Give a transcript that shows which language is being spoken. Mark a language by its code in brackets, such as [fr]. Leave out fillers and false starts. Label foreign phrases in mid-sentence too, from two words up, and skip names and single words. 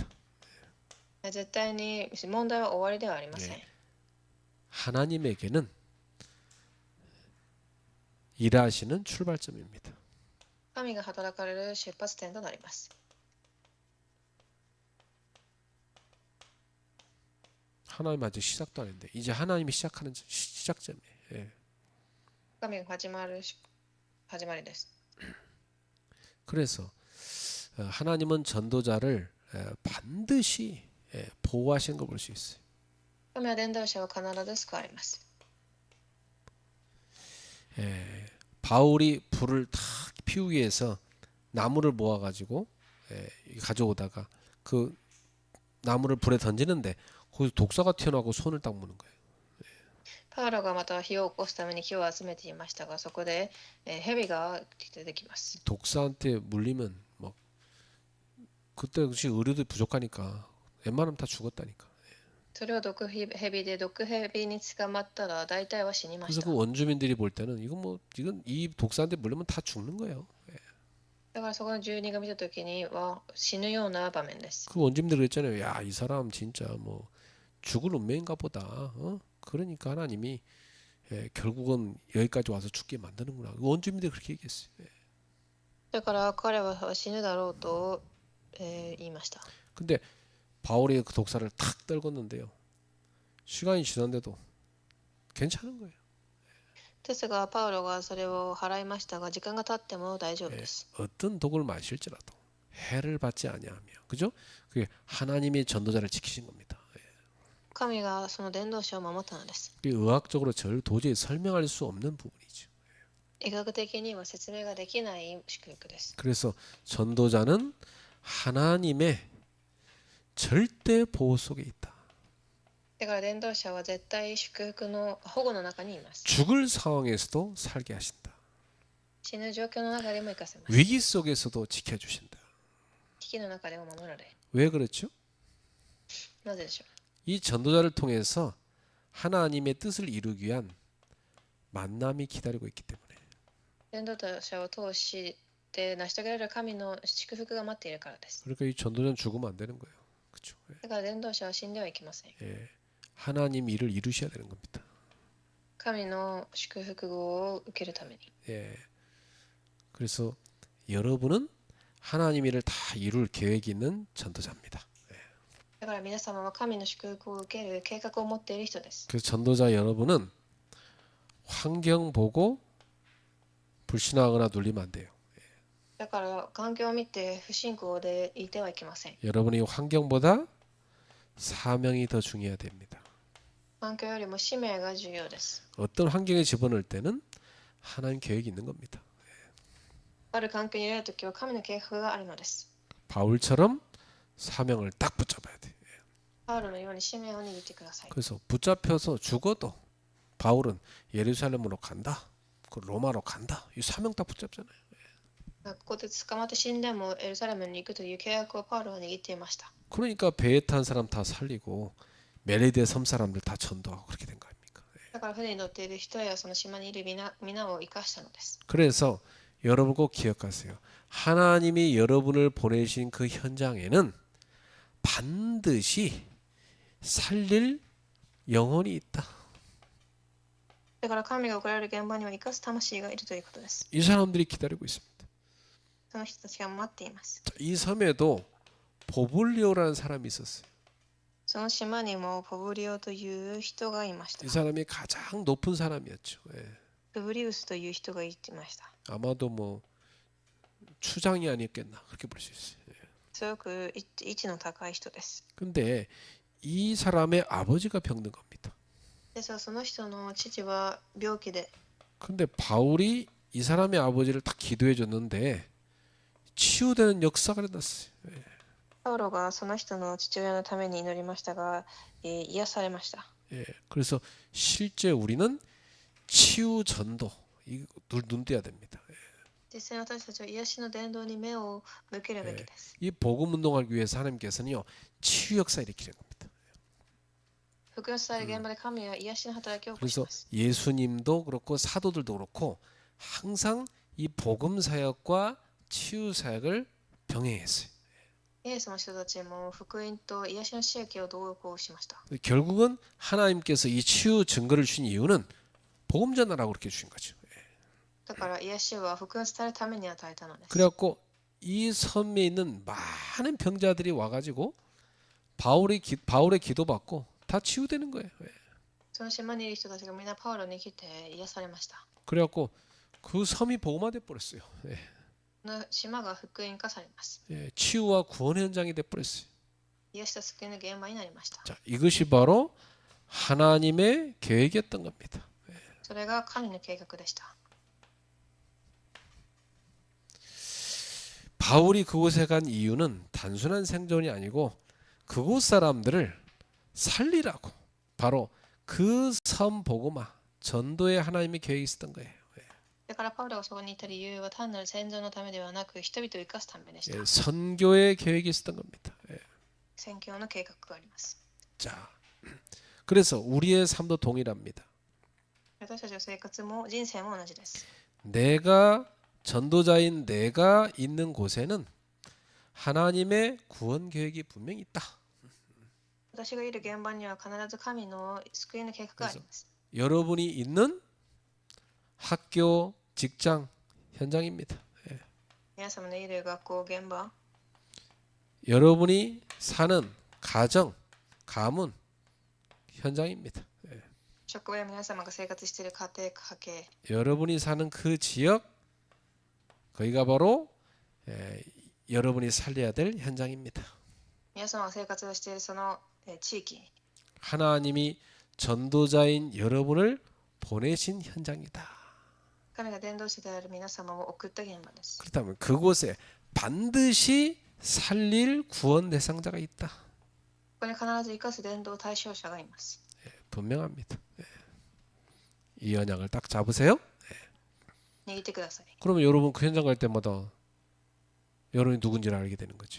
[ja] 絶対に問題は終わりではありません。 [ko] 하나님에게는 일하시는 출발점입니다. [ja] 神が働かれる出発点となります。 [ko] 하나님 아직 시작도 안 했는데 이제 하나님이 시작하는 시작점이에요. 예. [ja] 神が始まりです。 [ko] 그래서 하나님은 전도자를 반드시 보호하시는 걸 볼 수 있어요. [ja] 神は伝道者を必ず救われます。 [ko] 바울이 불을 탁 피우기 위해서 나무를 모아가지고 가져오다가 그 나무를 불에 던지는데 거기서 독사가 튀어나오고 손을 딱 무는 거예요. [ja] パウロがまた火を起こすために火を集めていましたが、そこで蛇が出てきます。 [ko] 독사한테 물리면 뭐 그때 역시 의료도 부족하니까 웬만하면 다 죽었다니까. [ja] それは毒蛇で毒蛇に捕まったら大体は死にまし [ko] 그래서 [ja] た。 [ko] 그 원주민들이 볼 때는 이건 이 독사한테 물리면 다 죽는 거예요. [ja] だからそこの住人が見たときには死ぬような場面です。 [ko] 그 원주민들 그랬잖아요. 야, 이 사람 진짜 뭐 죽을 운명인가 보다. 그러니까 하나님이 결국은 여기까지 와서 죽게 만드는구나. 그 원주민들이 그렇게 얘기했어요. [ja] だから彼は死ぬだろうと、言いました。 [ko] 근데 바울이 그 독사를 탁 떨궜는데요. 시간이 지났는데도 괜찮은 거예요. [ja] ですがパウロがそれを払いましたが、時間が経っても大丈夫です。 [ko] 어떤 독을 마실지라도 해를 받지 아니하며, 그죠? 그게 하나님의 전도자를 지키신 겁니다. [ja] 神がその伝道者を守ったのです。 [ko] 그게 의학적으로 도저히 설명할 수 없는 부분이죠. [ja] 医学的には説明ができない祝福です。 [ko] 그래서 전도자는 하나님의 절대 보호 속에 있다. [ja] だから伝道者は絶対祝福の保護の中にいます。 [ko] 죽을 상황에서도 살게 하신다. [ja] 死ぬ状況の中でも生かせます。 [ko] 위기 속에서도 지켜주신다. [ja] 危機の中でも守られ。 [ko] 왜 그렇죠? [ja] なぜでしょう。 [ko] 이 전도자를 통해서 하나님의 뜻을 이루기 위한 만남이 기다리고 있기 때문에. [ja] 伝道者を通して成し遂げられる神の祝福が待っているからです。 [ko] 그러니까 이 전도자는 죽으면 안 되는 거예요. 그렇죠? [ja] だから伝道者は死んではいけません。 [ko] 하나님 일을 이루셔야 되는 겁니다. [ja] 神の祝福を受けるために。 [ko] 그래서 여러분은 하나님 일을 다 이룰 계획이 있는 전도자입니다. [ja] だから皆様は神の祝福を受ける計画を持っている人です。 [ko] 그래서 전도자 여러분은 환경 보고 불신하거나 눌리면 안 돼요. [ja] だから環境を見て不信仰でいてはいけません。 [ko] 여러분이 환경보다 사명이 더 중요해야 됩니다. [ja] 環境よりも使命が重要です。 [ko] 어떤 환경에 집어넣을 때는 하나님 계획이 있는 겁니다. [ja] ある環境に入れるときは神の計画があるのです。 [ko] 바울처럼 사명을 딱 붙잡아야 돼. [ja] パウロのように使命を握ってください。 [ko] 그래서 붙잡혀서 죽어도 바울은 예루살렘으로 간다. 그 로마로 간다. 이 사명 딱 붙잡잖아요. [ja] ここで捕まって死んでもエルサレムに行くという契約をパウロは握っていました。 [ko] 그러니까 배에 탄 사람 다 살리고 멜리데 섬 사람들 다 전도하고 그렇게 된 거 아닙니까? [ja] だから船に乗っている人やその島にいる皆を生かしたのです。 [ko] 그래서 여러분 꼭 기억하세요. 하나님이 여러분을 보내신 그 현장에는 반드시 살릴 영혼이 있다. [ja] だから神が送られる現場には生かす魂がいるということです。 [ko] 이 사람들이 기다리고 있습니다. [ja] その人たちが待っています。 [ko] 이 섬에도 보블리오라는 사람이 있었어요. [ja] その島にもポブリオという人がいました。 [ko] 이 사람이 가장 높은 사람이었죠. [ja] プブリウスという人がいました。 [ko] 아마도 뭐 추장이 아니었겠나 그렇게 볼 수 있어요. [ja] すごく位置の高い人です。 [ko] 근데 이 사람의 아버지가 병든 겁니다. [ja] ですがその人の父は病気で、 [ko] 근데 바울이 이 사람의 아버지를 딱 기도해 줬는데 치유되는 역사가 일어났어요. [ja] パウロがその人の父親のために祈りましたが、癒されました。 [ko] 예, 그래서 실제 우리는 치유 전도 눈 떼야 됩니다. [ja] 実際私たちは癒しの伝道に目を向けるべきです。 [ko] 이 복음 운동하기 위해서 하나님께서는요 치유 역사 일으키는 겁니다. [ja] 福音伝える現場で神は癒しの働きを起こし [ko] 그래서 [ja] ます。 [ko] 예수님도 그렇고 사도들도 그렇고 항상 이 복음 사역과 치유 사역을 병행했어요. [ja] イエスの人たちも福音と癒しの使役を同行しました。 [ko] 결국은 하나님께서 이 치유 증거를 주신 이유는 복음 전하라고 그렇게 주신 거죠. [ja] だから癒しは福音を伝えるために与えたのです。 [ko] 그래갖고 이 섬에 있는 많은 병자들이 와가지고 바울의 기도받고 다 치유되는 거예요. [ja] その島にいる人たちがみんなパウロに来て癒されました。 [ko] 그래갖고 그 섬이 복음화돼 버렸어요. [ja] この島が福音化されます。 [ko] 치유와 구원 현장이 돼 버렸어요. [ja] 癒しと救いの現場になりました。 [ko] 자, 이것이 바로 하나님의 계획이었던 겁니다. [ja] それが神の計画でした。 [ko] 바울이 그곳에 간 이유는 단순한 생존이 아니고 그곳 사람들을 살리라고 바로 그 섬 복음화 전도에 하나님의 계획이 있었던 거예요. [ja] だからパウロがそこにいた理由は単なる戦場のためではなく人々を生かすためでした。 [ko] 선교의 계획이 있었던 겁니다. [ja] 宣教の計画があります。 [ko] 자, 그래서 우리의 삶도 동일합니다. [ja] 私たちの生活も人生も同じです。 [ko] 내가 전도자인 내가 있는 곳에는 하나님의 구원 계획이 분명히 있다. [ja] 私がいる現場には必ず神の救いの計画があります。 [ko] 여러분이 있는 학교, 직장, 현장입니다. [ja] 皆様のいる学校、現場、 [ko] 여러분이 사는 가정, 가문, 현장입니다. [ja] 職場や皆様が生活している家庭、家計、 [ko] 여러분이 사는 그 지역, 거기가 바로 여러분이 살려야 될 현장입니다. [ja] 皆様が生活をしているその地域、 [ko] 하나님이 전도자인 여러분을 보내신 현장이다. [ja] 神が伝道師である皆様を送った現場です。 [ko] 그렇다면 그곳에 반드시 살릴 구원 대상자가 있다. [ja] ここに必ず生かす伝道対象者がいます。 [ko] 분명합니다. 이 언약을 딱 잡으세요. [ja] 握ってください。 [ko] 그러면 여러분 그 현장 갈 때마다 여러분이 누군지를 알게 되는 거죠.